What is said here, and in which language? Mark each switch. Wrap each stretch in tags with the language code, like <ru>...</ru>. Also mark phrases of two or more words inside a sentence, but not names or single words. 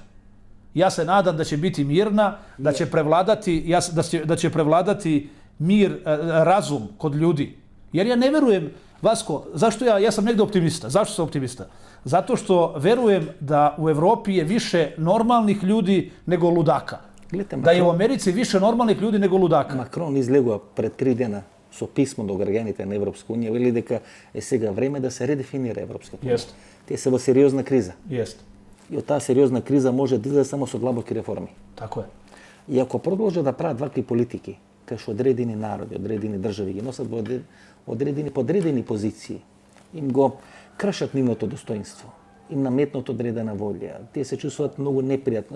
<sr>Ja se nadam da će biti mirna, da će prevladati mir, razum kod ljudi. Jer ja ne verujem, Vasko, zašto ja sam negde optimista. Zašto sam optimista? Zato što verujem da u Evropi je više normalnih ljudi nego ludaka. Da je u Americi više normalnih ljudi nego ludaka.</sr> <mk>Макрон излегува пред 3 дена со писмо до граѓаните на Европска унија, вели дека е сега време да се редефинира Европската унија. Тие се во сериозна криза. И од таа сериозна криза може да излезе само со длабоки реформи. Тако е. И ако продолжат да прават вакви политики, кај што одредени народи, одредени држави ги носат во одредени подредени позиции, им го кршат нивното достоинство, им наметнат одредена волја, тие се чувствуваат многу непријатно.</mk>